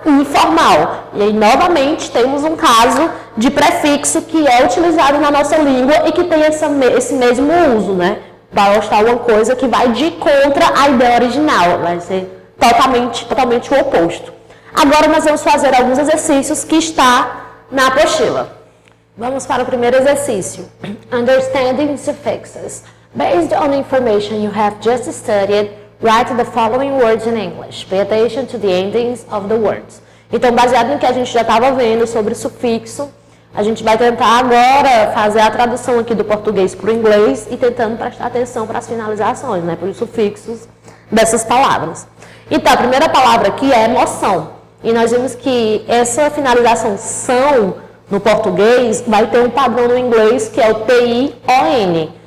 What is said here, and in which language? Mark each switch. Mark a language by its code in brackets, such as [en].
[pt] informal. E aí, novamente, temos um caso de prefixo que é utilizado na nossa língua e que tem esse mesmo uso, né? Para mostrar uma coisa que vai de contra a ideia original, vai ser totalmente o oposto. Agora nós vamos fazer alguns exercícios que está na apostila. Vamos para o primeiro exercício. [en] Understanding suffixes. Based on the information you have just studied, write the following words in English. Pay attention to the endings of the words. [pt] Então, baseado no que a gente já estava vendo sobre sufixo, a gente vai tentar agora fazer a tradução aqui do português para o inglês e tentando prestar atenção para as finalizações, né, para os sufixos dessas palavras. Então, a primeira palavra aqui é emoção. E nós vimos que essa finalização são, no português, vai ter um padrão no inglês que é o T-I-O-N.